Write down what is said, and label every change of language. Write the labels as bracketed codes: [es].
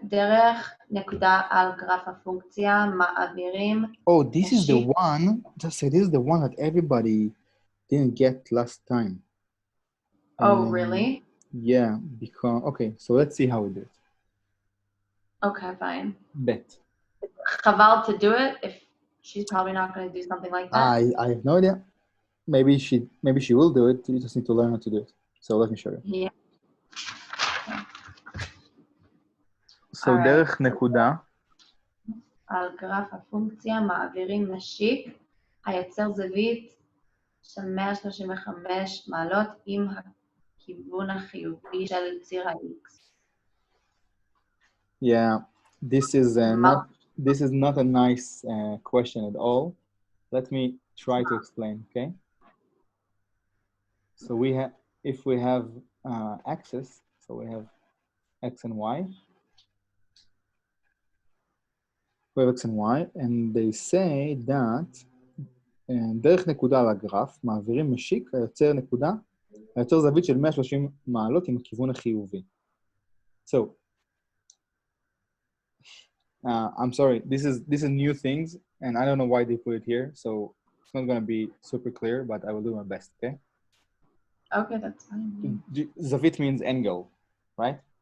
[he] דרך נקודה על גרף הפונקציה מעבירים. [en] Oh, this is the one. Just say this is the one that everybody didn't get last time. Oh, really? Yeah, because okay. So let's see how we do it. Okay, fine. Bet. Chaval to do it if she's probably not going to do something like that. I have no idea. Maybe she will do it. You just need to learn how to do it. So let me show you. Yeah. So [he] דרך נקודה. על גרף הפונקציה מעבירים משיק היוצר זווית של 135 מעלות עם הכיוון החיובי של ציר ה-X. [en] Yeah, this is not a nice question at all. Let me try to explain, okay? So if we have axis, so we have x and y. We have x and y, and they say that [he] דרך נקודה על הגרף מעבירים משיק היוצר זווית של 130 מעלות עם הכיוון החיובי. [en] So I'm sorry, this is new things, and I don't know why they put it here, so it's not going to be super clear, but I will do my best, okay? Okay, that's fine. Zavit means angle, right?